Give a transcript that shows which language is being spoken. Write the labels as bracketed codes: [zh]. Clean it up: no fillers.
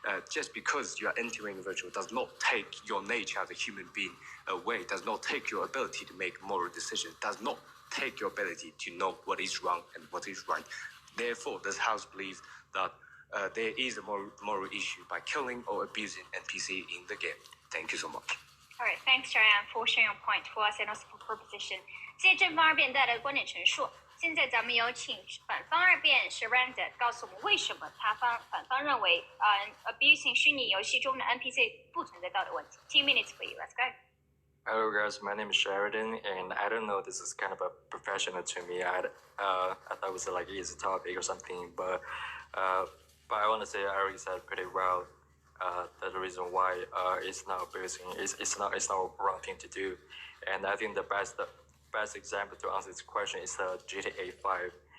[en] Just because you are entering virtual does not take your nature as a human being away, does not take your ability to make moral decisions, does not take your ability to know what is wrong and what is right. Therefore, this house believes that there is a moral issue by killing or abusing NPC in the game. Thank you so much. All right, thanks, Joanne, for sharing your point for us and also for proposition. [zh] 谢谢正方二辩带来的观点陈述。现在咱们有请反方二辩是 Randa 告诉我们为什么反方认为abusing 虚拟游戏中的 NPC 不存在道德问题。 [en] 2 minutes for you, let's go. Hello guys, my name is Sheridan, and I don't know, this is kind of a professional to me. I thought it was like an easy topic or something, but I want to say I already said pretty well that the reason why it's not abusing, it's not wrong thing to do, and I think the best example to answer this question is GTA 5.